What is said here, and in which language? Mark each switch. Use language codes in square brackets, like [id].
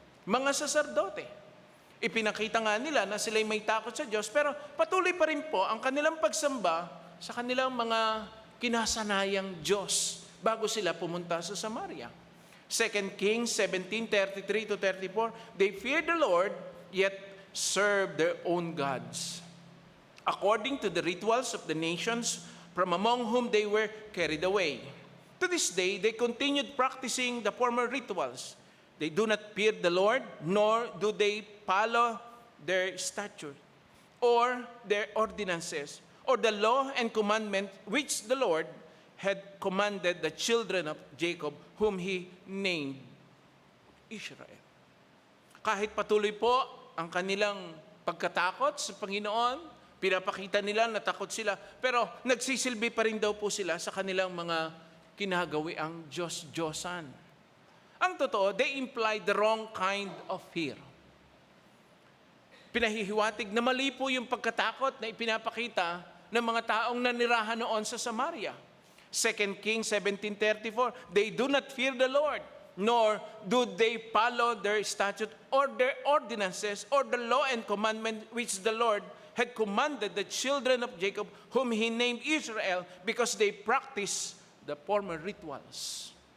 [tl] Mga saserdote. Ipinakita nga nila na sila'y may takot sa Diyos, pero patuloy pa rin po ang kanilang pagsamba sa kanilang mga kinasanayang Diyos bago sila pumunta sa Samaria. [en] 2 Kings 17:33-34, they feared the Lord, yet served their own gods, according to the rituals of the nations from among whom they were carried away. To this day, they continued practicing the former rituals. They do not fear the Lord, nor do they follow their statutes or their ordinances, or the law and commandment which the Lord had commanded the children of Jacob, whom He named Israel. [tl] Kahit patuloy po ang kanilang pagkatakot sa Panginoon, pinapakita nila na takot sila, pero nagsisilbi pa rin daw po sila sa kanilang mga kinagawiang Diyos-Diyosan. Ang totoo, [en] they imply the wrong kind of fear. [tl] Pinahihiwatig na mali po yung pagkatakot na ipinapakita ng mga taong nanirahan noon sa Samaria. [en] 2 Kings 17:34, they do not fear the Lord, nor do they follow their statute or their ordinances or the law and commandment which the Lord had commanded the children of Jacob, whom He named Israel, because they practice the former rituals.